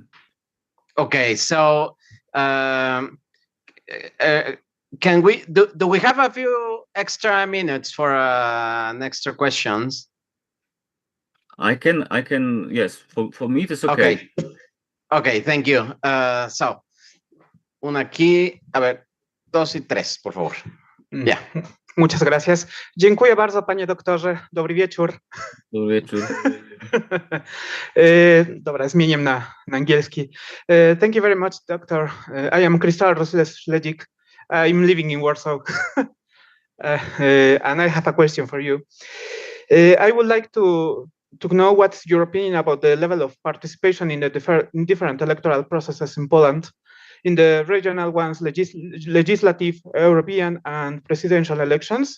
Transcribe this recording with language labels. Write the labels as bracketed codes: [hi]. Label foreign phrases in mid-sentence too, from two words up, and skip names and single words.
[en] Okay, so can we do we have a few extra minutes for an extra questions? I can yes, for me it is okay. Okay, thank you. [es] So una aquí, a ver, 2 y 3, por favor. [en] Yeah. [es] Muchas gracias. [pl] Dziękuję bardzo, panie doktorze. Dobry wieczór. Dobry wieczór. Dobra, zmienię na angielski. [en] Thank you very much, doctor. I am Krzysztof Rosles-Śledzik. I'm living in Warsaw. And I have a question for you. I would like to know what's your opinion about the level of participation in the different electoral processes in Poland, in the regional ones, legislative, European, and presidential elections.